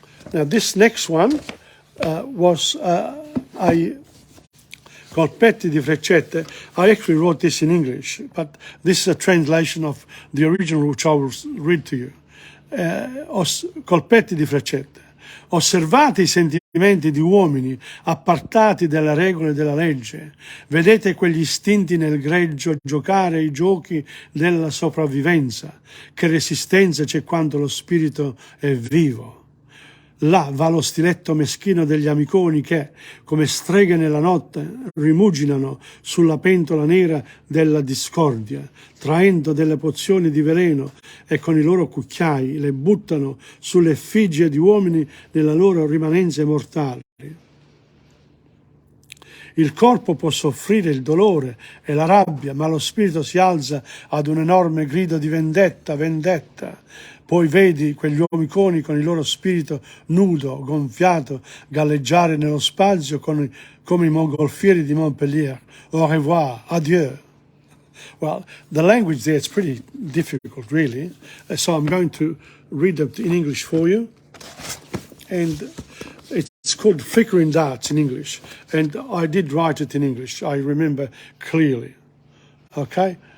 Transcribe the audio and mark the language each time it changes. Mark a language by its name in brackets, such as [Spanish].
[English] Now this next one was a Colpetti di freccette. I actually wrote this in English, but this is a translation of the original, which I will read to you. [Italian] Colpetti di freccette. Osservate i sentimenti di uomini appartati dalle regole della legge. Vedete quegli istinti nel greggio giocare ai giochi della sopravvivenza. Che resistenza c'è quando lo spirito è vivo. Là va lo stiletto meschino degli amiconi che, come streghe nella notte, rimuginano sulla pentola nera della discordia, traendo delle pozioni di veleno e con i loro cucchiai le buttano sulle effigie di uomini nella loro rimanenza mortali. Il corpo può soffrire il dolore e la rabbia, ma lo spirito si alza ad un enorme grido di vendetta, vendetta. Poi vedi quegli uomiconi con il loro spirito nudo, gonfiato, galleggiare nello spazio come i mongolfieri di Montpellier. [French] Au revoir, adieu. [English] Well, the language there is pretty difficult, really. So I'm going to read it in English for you. And it's called Flickering Darts in English. And I did write it in English, I remember clearly. Okay?